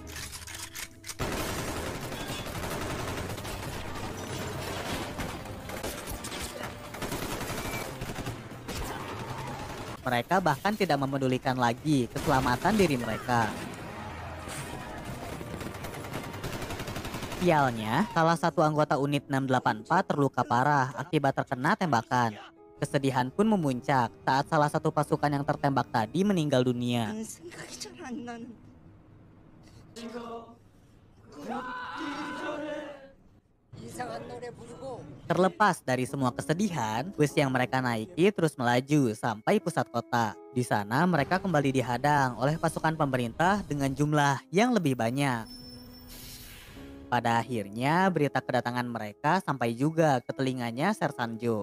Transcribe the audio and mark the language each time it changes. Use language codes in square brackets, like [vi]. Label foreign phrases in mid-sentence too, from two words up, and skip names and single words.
[id] Mereka bahkan tidak memedulikan lagi keselamatan diri mereka. Sialnya, salah satu anggota unit 684 terluka parah akibat terkena tembakan. Kesedihan pun memuncak saat salah satu pasukan yang tertembak tadi meninggal dunia. [ko] 생각이 잘 안 나는. 이상한 노래 부르고 [id] Terlepas dari semua kesedihan, bus yang mereka naiki terus melaju sampai pusat kota. Di sana mereka kembali dihadang oleh pasukan pemerintah dengan jumlah yang lebih banyak. Pada akhirnya berita kedatangan mereka sampai juga ke telinganya Sersan Jo.